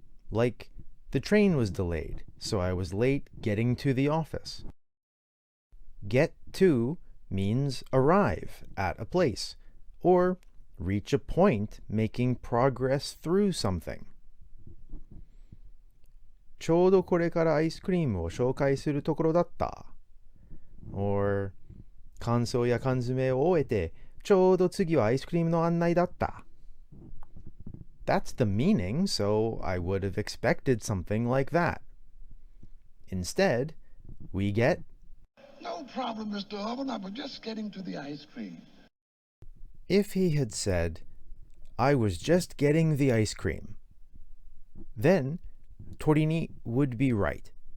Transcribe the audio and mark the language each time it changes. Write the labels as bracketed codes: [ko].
[en] Like, the train was delayed, so I was late getting to the office. Get to means arrive at a place, or reach a point making progress through something. [ja] ちょうどこれからアイスクリームを紹介するところだった。 or 感想や缶詰を終えて、ちょうど次はアイスクリームの案内だった。 [en] That's the meaning, so I would have expected something like that. Instead, we get, No problem, Mr. Oven. I was just getting to the ice cream. if he had said, I was just getting the ice cream, then Torini would be right.